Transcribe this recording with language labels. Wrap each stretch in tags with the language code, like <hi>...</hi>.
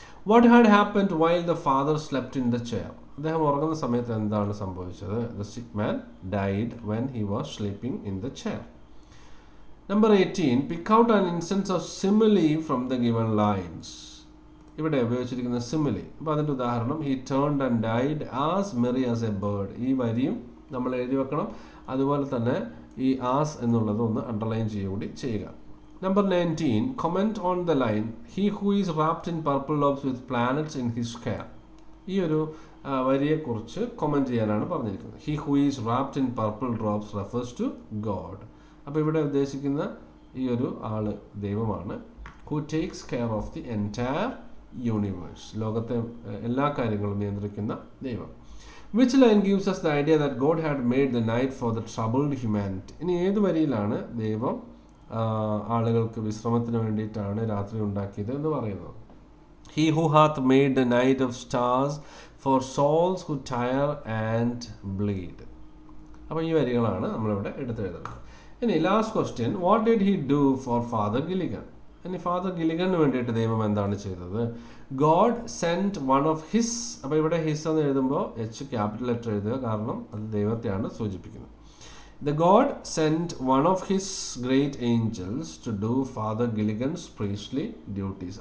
<en>What had happened while the father slept in the chair?</en> <ml>അദ്ദേഹം ഉറങ്ങുന്ന സമയത്ത് എന്താണ് സംഭവിച്ചത്?</ml> <en>The sick man died when he was sleeping in the chair. Number 18. Pick out an instance of simile from the given lines.</en> <ml>ഇവിടെ ഉപയോഗിച്ചിരിക്കുന്ന simile. അപ്പോൾ അതിൻ്റെ ഉദാഹരണം</ml> <en>he turned and died as merry as a bird.</en> <ml>ഈ വരിയും നമ്മൾ എഴുതി വെക്കണം. അതുപോലെ തന്നെ ഈ as എന്നുള്ളത് ഒന്ന് അണ്ടർലൈൻ കൂടി ചെയ്യുക.</ml> <en>Number 19. Comment on the line he who is wrapped in purple robes with planets in his care.</en> <ml>ഈ ഒരു വരിയെക്കുറിച്ച് കമൻറ്റ് ചെയ്യാനാണ് പറഞ്ഞിരിക്കുന്നത്.</ml> <en>He who is wrapped in purple drops refers to God.</en> <ml>അപ്പോൾ ഇവിടെ ഉദ്ദേശിക്കുന്ന ഈ ഒരു ആള് ദൈവമാണ്.</ml> <en>Who takes care of the entire universe.</en> <ml>ലോകത്തെ എല്ലാ കാര്യങ്ങളും നിയന്ത്രിക്കുന്ന ദൈവം.</ml> <en>Which line gives us the idea that God had made the night for the troubled humanity?</en> <ml>ഇനി ഏത് വരിയിലാണ് ദൈവം ആളുകൾക്ക് വിശ്രമത്തിന് വേണ്ടിയിട്ടാണ് രാത്രി ഉണ്ടാക്കിയത് എന്ന് പറയുന്നത്?</ml> <en>He who hath made the night of stars for souls who tire and bleed.</en> <ml>അപ്പോൾ ഈ വരികളാണ് നമ്മളിവിടെ എടുത്തെഴുതുന്നത്. ഇനി last question.</ml> <en>What did he do for father Gilligan?</en> <ml>ഇനി ഫാദർ ഗിലിഗന് വേണ്ടിയിട്ട് ദൈവം എന്താണ് ചെയ്തത്?</ml> <en>God sent one of his.</en> <ml>അപ്പോൾ ഇവിടെ ഹിസ് എന്ന് എഴുതുമ്പോൾ എച്ച് ക്യാപിറ്റൽ ലെറ്റർ എഴുതുക, കാരണം അത് ദൈവത്തെയാണ് സൂചിപ്പിക്കുന്നത്.</ml> <en>The God sent one of his great angels to do Father Gilligan's priestly duties.</en>